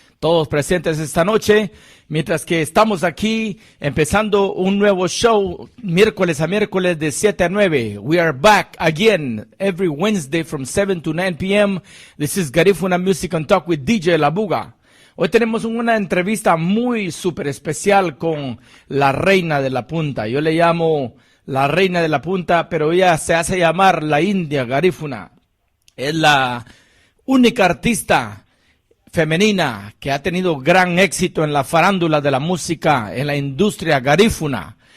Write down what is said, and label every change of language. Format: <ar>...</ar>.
<es>Todos presentes esta noche, mientras que estamos aquí empezando un nuevo show miércoles a miércoles de 7 a 9.</es> <en>We are back again every Wednesday from 7 to 9 p.m. This is Garifuna Music and Talk with DJ Labuga.</en> <es>Hoy tenemos una entrevista muy súper especial con la reina de la punta. Yo le llamo la reina de la punta, pero ella se hace llamar la India Garifuna. Es la única artista femenina que ha tenido gran éxito en la farándula de la música, en la industria garífuna.</es>